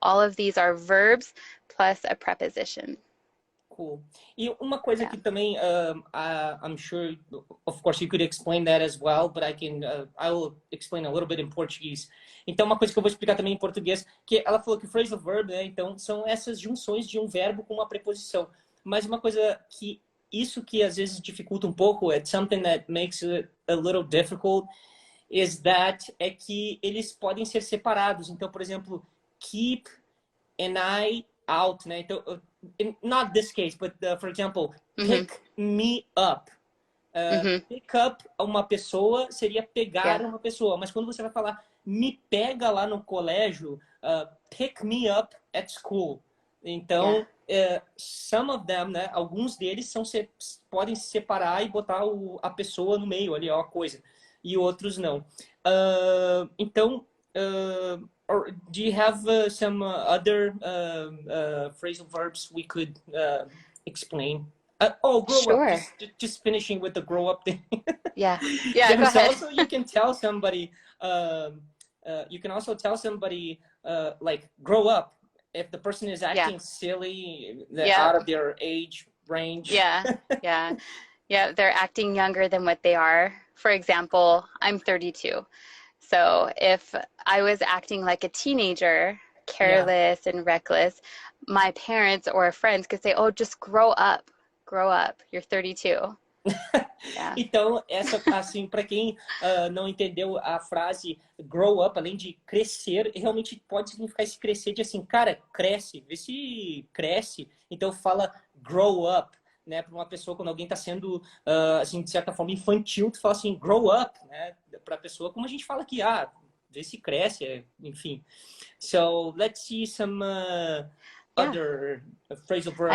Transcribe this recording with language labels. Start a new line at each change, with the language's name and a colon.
English: All of these are verbs plus a preposition. Cool.
Portuguese: E uma coisa que também,
English: I'm sure, of course, you could explain that as well, but I will explain a little bit in Portuguese.
Portuguese: Então, uma coisa que eu vou explicar também em português, que ela falou que phrasal verb, né, então, são essas junções de um verbo com uma preposição. Mas uma coisa que, isso que às vezes dificulta um pouco,
English: it's something that makes it a little difficult,
Portuguese: é que eles podem ser separados. Então, por exemplo, keep an eye out, né?
English: Então, not this case, but for example, pick me up.
Portuguese: Pick up uma pessoa seria pegar uma pessoa, mas quando você vai falar me pega lá no colégio,
English: pick me up at school.
Portuguese: Então,
English: some of them,
Portuguese: né? Alguns deles podem se separar e botar a pessoa no meio ali, ó, a coisa. E outros não. Então,
English: or do you have some other phrasal verbs we could explain? Oh, grow Sure. up. Just finishing with the grow up thing. Yeah. Go ahead. Also, you can tell somebody. You can also tell somebody like grow up if the person is acting silly, out of their age range. Yeah, they're acting younger than what they are. For example, I'm 32. So if I was acting like a teenager, careless and reckless, my parents or friends could say, oh, just grow up, you're 32.
Portuguese: Então, essa, assim, para quem não entendeu a frase grow up, além de crescer, realmente pode significar esse crescer de assim, cara, cresce, vê se cresce. Então fala grow up, né? Para uma pessoa, quando alguém está sendo, assim, de certa forma infantil, tu fala assim, grow up, né? Para a pessoa, como a gente fala aqui, vê se cresce, enfim.
English: So, let's see some other phrasal verbs.